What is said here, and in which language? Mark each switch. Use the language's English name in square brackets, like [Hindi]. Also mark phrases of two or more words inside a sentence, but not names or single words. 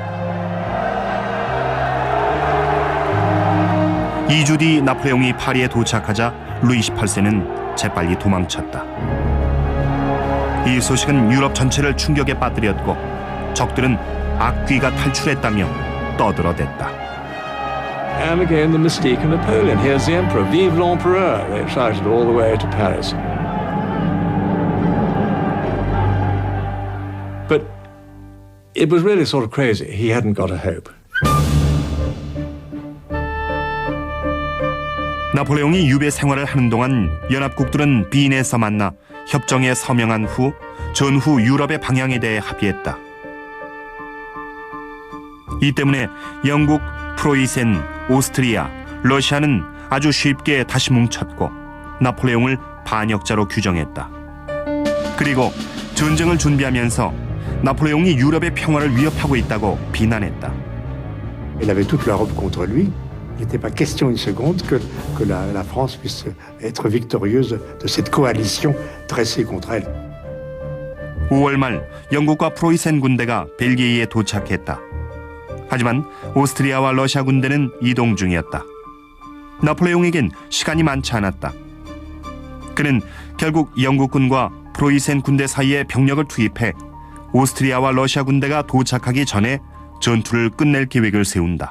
[Korean] 2주 뒤 나폴레옹이 파리에 도착하자 루이 18세는 재빨리 도망쳤다. 이 소식은 유럽 전체를 충격에 빠뜨렸고 적들은 악귀가 탈출했다며 떠들어댔다. [English] And again, the mystique of Napoleon. Here's the emperor. [French] Vive l'empereur! [English] They shouted all the way to Paris. But it was really sort of crazy. He hadn't got a hope. [Korean] 나폴레옹이 유배 생활을 하는 동안 연합국들은 비인에서 만나 협정에 서명한 후 전후 유럽의 방향에 대해 합의했다. 이 때문에 영국, 프로이센, 오스트리아, 러시아는 아주 쉽게 다시 뭉쳤고 나폴레옹을 반역자로 규정했다. 그리고 전쟁을 준비하면서 나폴레옹이 유럽의 평화를 위협하고 있다고 비난했다. [French] Il avait toute l'Europe contre lui. Il n'était pas question une seconde que la France puisse être victorieuse de cette coalition dressée contre elle. [Korean] 5월 말 영국과 프로이센 군대가 벨기에에 도착했다. 하지만 오스트리아와 러시아 군대는 이동 중이었다. 나폴레옹에겐 시간이 많지 않았다. 그는 결국 영국군과 프로이센 군대 사이에 병력을 투입해 오스트리아와 러시아 군대가 도착하기 전에 전투를 끝낼 계획을 세운다.